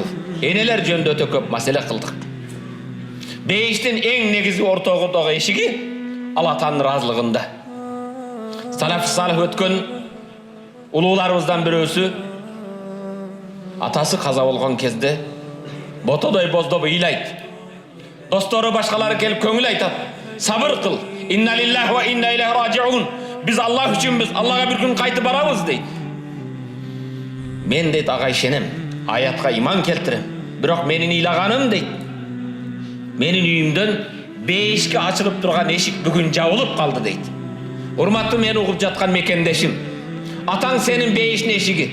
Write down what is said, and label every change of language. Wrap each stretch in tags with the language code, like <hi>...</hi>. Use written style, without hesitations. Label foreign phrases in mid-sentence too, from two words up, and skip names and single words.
<ky>Энелер жөнүндө өтө көп маселе кылдык. Бейиштин эң негизги ортогундагы эшиги Алла Тааланын ыраазылыгында.</ky> <ar>سلف صالح</ar> <ky>өткөн улууларыбыздан бирөөсү атасы каза болгон кезде ботодой боздоп ыйлайт. Достору башкалары келип көңүл айтат. Сабыр кыл.</ky> <ar>إنا لله وإنا إليه راجعون.</ar> <ky>Биз Аллах үчүнбүз, Аллага бир күн кайтып барабыз дейт. Мен дейт ага ишенем, аятка иман келтирем. Бирок менин ыйлаганым дейт, менин үйүмдөн бейишке ачылып турган эшик бүгүн жабылып калды дейт. Урматтуу мени угуп жаткан мекендешим, атаң сенин бейиштин эшиги.</ky>